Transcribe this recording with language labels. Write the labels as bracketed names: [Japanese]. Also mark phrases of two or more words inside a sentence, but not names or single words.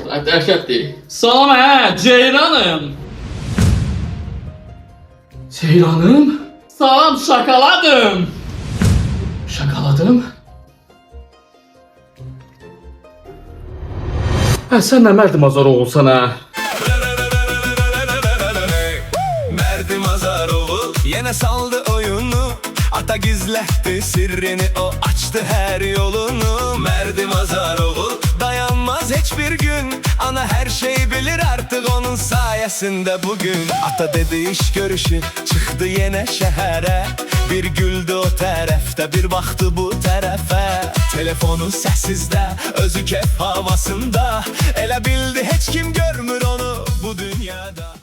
[Azerbaijani] Dəhşətdir. Salam Ceyranım. Ceyranım? Salam şakaladım. Şakaladım? Sən nə Mərdi Mazaroğlu olsan ha? [Turkish] Merdi Mazaroğlu yine saldı oyunu. Ata gizletti sirrini, o açtı her yolunu. Merdi Mazaroğlu dayanmaz hiçbir gün. Ana her şeyi bilir artık onun sayesinde bugün. Ata dedi iş görüşü, çıktı yine şehre. [Azerbaijani] Bir güldü o tərəfdə, bir baktı bu tərəfə. Telefonu səssizdə, özü kef havasında. Elə bildi heç kim görmür onu bu dünyada.